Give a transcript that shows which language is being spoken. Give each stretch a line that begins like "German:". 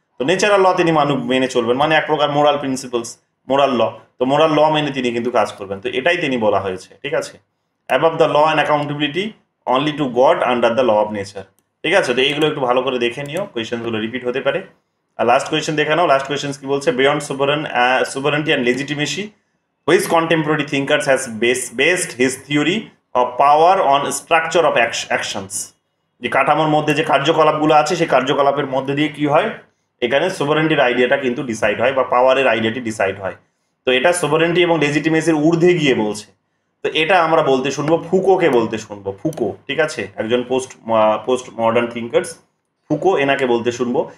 Bangla: তো নেচারাল ল তিনি মেনে চলবেন, মানে এক প্রকার মোরাল প্রিন্সিপালস, মোরাল ল। তো মোরাল ল মেনে তিনি কিন্তু কাজ করবেন। তো এটাই তিনি বলা হয়েছে। ঠিক আছে,
English: Above the law and accountability only to God under the law of nature.
Bangla: ঠিক আছে, তো এইগুলো একটু ভালো করে দেখে নিও, কোয়েশ্চেনগুলো রিপিট হতে পারে। আর লাস্ট কোয়েশ্চেন দেখে নাও। লাস্ট কোয়েশ্চেন কি বলছে,
English: Beyond sovereignty and legitimacy, which contemporary thinkers has based his theory of power on structure of actions।
Bangla: যে কাঠামোর মধ্যে যে কার্যকলাপগুলো আছে, সেই কার্যকলাপের মধ্যে দিয়ে কি হয়, এখানে সোভারেন্টির আইডিয়াটা কিন্তু ডিসাইড হয়, বা পাওয়ারের আইডিয়াটি ডিসাইড হয়। তো তো এটা সোভারেন্টি এবং লেজিটিমেসির ঊর্ধ্বে গিয়ে বলছে। তো এটা আমরা বলতে শুনবো, ফুকোকে বলতে শুনবো, ফুকো, ঠিক আছে, একজন পোস্ট মডার্ন থিঙ্কার্স, ফুকো, এনাকে বলতে শুনবো।